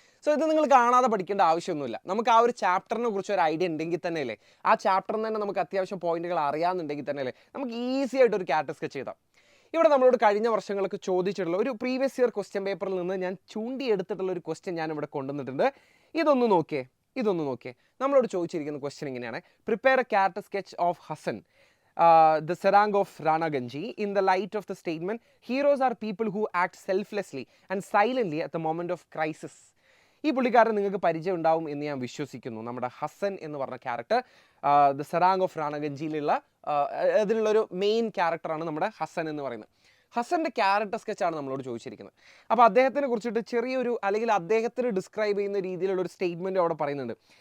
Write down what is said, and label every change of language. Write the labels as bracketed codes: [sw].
[ml] So ഇത് നിങ്ങൾ കാണാതെ പഠിക്കേണ്ട ആവശ്യമൊന്നുമില്ല. നമുക്ക് ആ ഒരു ചാപ്റ്ററിനെ കുറിച്ച് ഒരു ഐഡിയ ഉണ്ടെങ്കിൽ തന്നെയല്ലേ, ആ ചാപ്റ്ററിൽ തന്നെ നമുക്ക് അത്യാവശ്യം പോയിന്റുകൾ അറിയാമെന്നുണ്ടെങ്കിൽ തന്നെയല്ലേ നമുക്ക് ഈസി ആയിട്ട് ഒരു ക്യാരക്ടർ സ്കെച്ച് ചെയ്താൽ. ഇവിടെ നമ്മളോട് കഴിഞ്ഞ വർഷങ്ങൾക്ക് ചോദിച്ചിട്ടുള്ള ഒരു പ്രീവിയസ് ഇയർ ക്വസ്റ്റ്യൻ പേപ്പറിൽ നിന്ന് ഞാൻ ചൂണ്ടിയെടുത്തിട്ടുള്ള ഒരു ക്വസ്റ്റ്യൻ ഞാൻ ഇവിടെ കൊണ്ടുവന്നിട്ടുണ്ട്. ഇതൊന്ന് നോക്കിയേ. നമ്മളോട് ചോദിച്ചിരിക്കുന്ന ക്വസ്റ്റ്യൻ ഇങ്ങനെയാണ്: [en] Prepare a character sketch of Hasan, the Sarang of Rana Ganji, in the light of the statement, heroes are people who act selflessly and silently at the moment of crisis. [ml] ഈ പുള്ളിക്കാരൻ നിങ്ങൾക്ക് പരിചയം ഉണ്ടാവും എന്ന് ഞാൻ വിശ്വസിക്കുന്നു. നമ്മുടെ ഹസൻ എന്ന് പറഞ്ഞ character the serang of റാണഗഞ്ചിയിലുള്ള അതിലുള്ളൊരു main ക്യാരക്ടറാണ് നമ്മുടെ ഹസൻ എന്ന് പറയുന്നത്. ഹസൻ്റെ ക്യാരക്ടർ സ്കെച്ചാണ് നമ്മളോട് ചോദിച്ചിരിക്കുന്നത്. അപ്പോൾ അദ്ദേഹത്തിനെ കുറിച്ചിട്ട് ചെറിയൊരു, അല്ലെങ്കിൽ അദ്ദേഹത്തിന് ഡിസ്ക്രൈബ് ചെയ്യുന്ന രീതിയിലുള്ള ഒരു സ്റ്റേറ്റ്മെൻറ്റ് അവിടെ പറയുന്നുണ്ട്.